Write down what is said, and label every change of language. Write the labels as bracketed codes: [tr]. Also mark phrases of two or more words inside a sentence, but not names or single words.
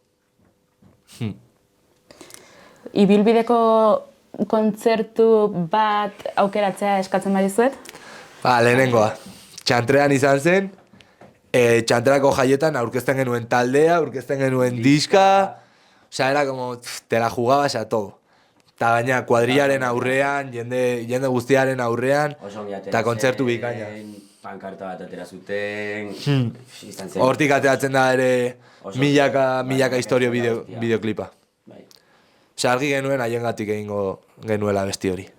[eu] Ibilbideko kontzertu bat aukeratzea eskatzen badizuet? Lehenengoa. Txantrean izan zen, Txantrako jaietan aurkezten genuen taldea, aurkezten genuen diska, osea, [es] era como, te la jugabas a todo. [eu] Eta gaina kuadrillaren aurrean, jende guztiaren aurrean, eta kontzertu bikaina. Pankarta bat atera zuten, izan zen. Hortik ateratzen da ere milaka historio bideoklipa. Osea, argi genuen haiengatik egingo genuela besti hori.